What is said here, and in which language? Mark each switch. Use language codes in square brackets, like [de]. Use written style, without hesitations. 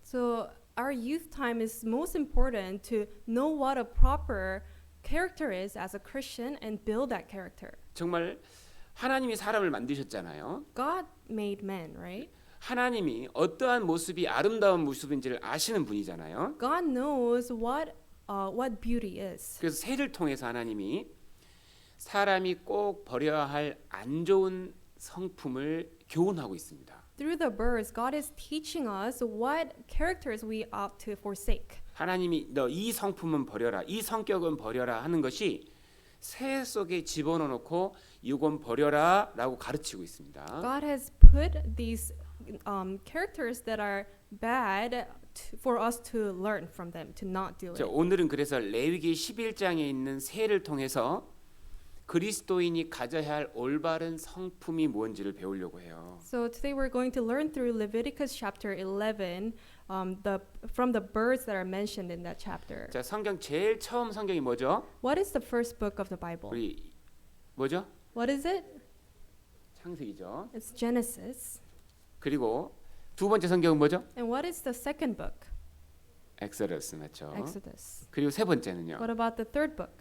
[en] So our youth time is most important to know what a proper character is as a Christian and build that character. [ko] 정말 하나님이 사람을 만드셨잖아요. [en] God made men, right? [ko] 하나님이 어떠한 모습이 아름다운 모습인지를 아시는 분이잖아요. [en] God knows what beauty is. [ko] 그래서 새를 통해서 하나님이 사람이 꼭 버려야 할 안 좋은 성품을 교훈하고 있습니다. [en] Through the birds, God is teaching us what characters we ought to forsake. [ko] 하나님이 너 이 성품은 버려라, 이 성격은 버려라 하는 것이 새 속에 집어넣어 놓고 이건 버려라라고 가르치고 있습니다. [en] God has put these characters that are bad for us to learn from them, to not do it. [ko] 오늘은 그래서 레위기 11장에 있는 새를 통해서 그리스도인이 가져야 할 올바른 성품이 뭔지를 배우려고 해요. [en] So today we're going to learn through Leviticus chapter 11 from the birds that are mentioned in that chapter. [ko] 자, 성경 제일 처음 성경이 뭐죠? [en] What is the first book of the Bible? [ko] 우리 뭐죠? [en] What is it? [ko] 창세기죠. [en] It's Genesis. [ko] 그리고 두 번째 성경은 뭐죠? [en] And what is the second book? [ko] 엑소더스 맞죠? [en] Exodus. [ko] 그리고 세 번째는요. [en] What about the third book?